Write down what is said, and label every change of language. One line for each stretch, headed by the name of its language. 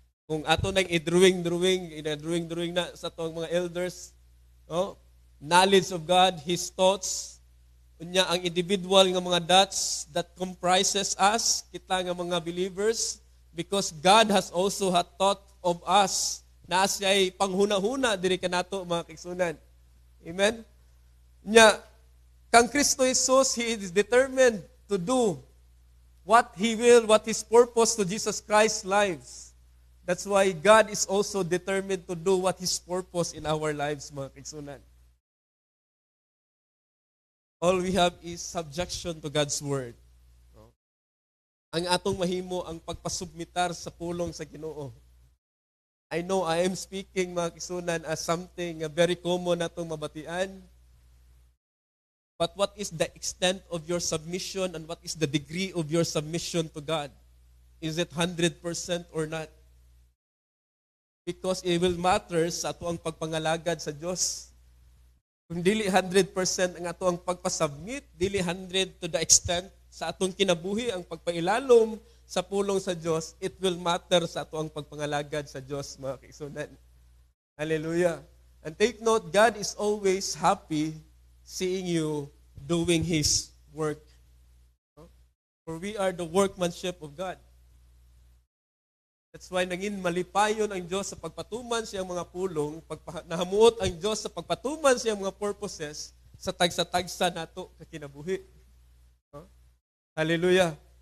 Cebuano: Kung ato nang i-drawing na sa atong mga elders,
English: knowledge of God, His thoughts,
Cebuano: unya ang individual nga mga dots
English: that comprises us,
Cebuano: kita nga mga believers,
English: because God has also had thought of us,
Cebuano: na siya'y panghuna-huna diri kanato mga kaigsunan.
English: Amen? Unya, kang Kristo Jesus, He is determined to do what He will, what His purpose to Jesus Christ's lives. That's why God is also determined to do what His purpose in our lives, mga kaigsunan. All we have is subjection to God's Word.
Cebuano: Ang atong mahimo ang pagpasubmitar sa pulong sa Ginoo.
English: I know I am speaking, mga kaigsunan, as something very common natong mabatian. But what is the extent of your submission and what is the degree of your submission to God? Is it 100% or not? Because it will matter
Cebuano: sa ato ang pagpangalagad sa Dios. Kung dili 100% ang ato ang pagpasubmit, dili 100 to the extent sa atong kinabuhi ang pagpailalom sa pulong sa Dios,
English: it will matter
Cebuano: sa ato ang pagpangalagad sa Dios, mga kaigsunan.
English: Hallelujah. And take note, God is always happy seeing you doing His work. For we are the workmanship of God.
Cebuano: That's why nangin malipayon ang Diyos sa pagpatuman siyang mga pulong, nahamuot ang Diyos sa pagpatuman siyang mga purposes sa tagsa-tagsa nato kakinabuhi. Hallelujah.